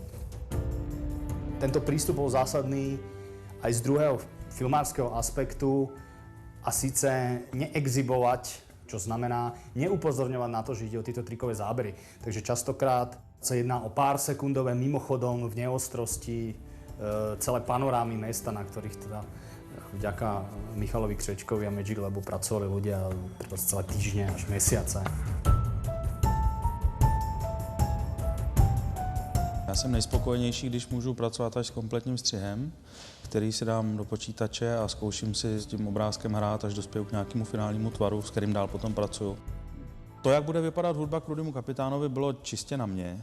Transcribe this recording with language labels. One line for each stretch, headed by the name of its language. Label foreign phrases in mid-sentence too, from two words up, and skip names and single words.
Slovak: Tento prístup bol zásadný aj z druhého filmárskeho aspektu, a síce neexhibovať, čo znamená neupozorňovať na to, že ide o tieto trikové zábery. Takže častokrát sa jedná o pár sekundové mimochodom v neostrosti celé panorámy mesta, na ktorých teda vďaka Michalovi Křečkovi a Magic Labu pracovali ľudia celé týždne až mesiace.
Czech: Já jsem nejspokojenější, když můžu pracovat až s kompletním střihem, který si dám do počítače a zkouším si s tím obrázkem hrát, až dospěju k nějakému finálnímu tvaru, s kterým dál potom pracuju. To, jak bude vypadat hudba k Rudému kapitánovi, bylo čistě na mě.